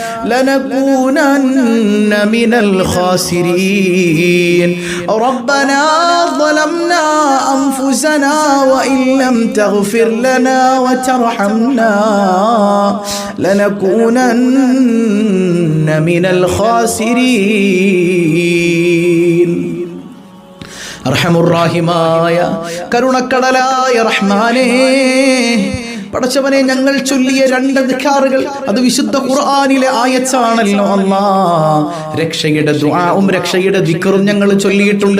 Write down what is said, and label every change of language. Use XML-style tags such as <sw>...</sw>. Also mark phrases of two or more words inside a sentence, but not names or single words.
<ar>لنكونن من الخاسرين ربنا ظلمنا أنفسنا وإن لم تغفر لنا وترحمنا لنكونن من الخاسرين</ar> <ml>അർഹമുർറാഹിമായ കരുണക്കടലായ റഹ്മാനേ, പടച്ചവനെ, ഞങ്ങൾ ചൊല്ലിയ 2 ദിക്റുകൾ അത് വിശുദ്ധ ഖുർആനിലെ ആയത്താണല്ലോ അല്ലാഹ്. രക്ഷയുടെ ദുആവും രക്ഷയുടെ ദിക്റും ഞങ്ങൾ ചൊല്ലിയിട്ടുണ്ട്.</ml>